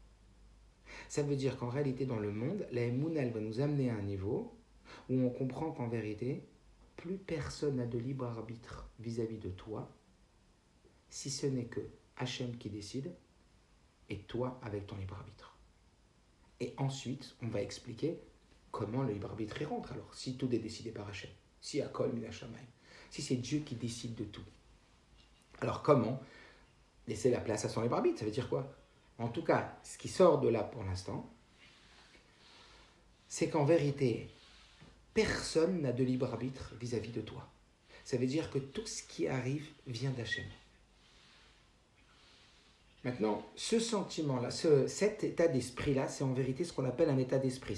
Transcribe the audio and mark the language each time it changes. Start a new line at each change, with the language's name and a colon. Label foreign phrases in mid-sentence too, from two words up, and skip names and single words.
French: Ça veut dire qu'en réalité, dans le monde, la Emouna, elle va nous amener à un niveau où on comprend qu'en vérité, plus personne n'a de libre arbitre vis-à-vis de toi, si ce n'est que Hachem qui décide, et toi avec ton libre arbitre. Et ensuite, on va expliquer comment le libre arbitre y rentre. Alors, si tout est décidé par Hachem, si
Hebrew: הכל מן השמים,
French: si c'est Dieu qui décide de tout, alors comment laisser la place à son libre arbitre? Ça veut dire quoi? En tout cas, ce qui sort de là pour l'instant, c'est qu'en vérité, personne n'a de libre arbitre vis-à-vis de toi. Ça veut dire que tout ce qui arrive vient d'Hachem. Maintenant, ce sentiment-là, cet état d'esprit-là, c'est en vérité ce qu'on appelle un état d'esprit.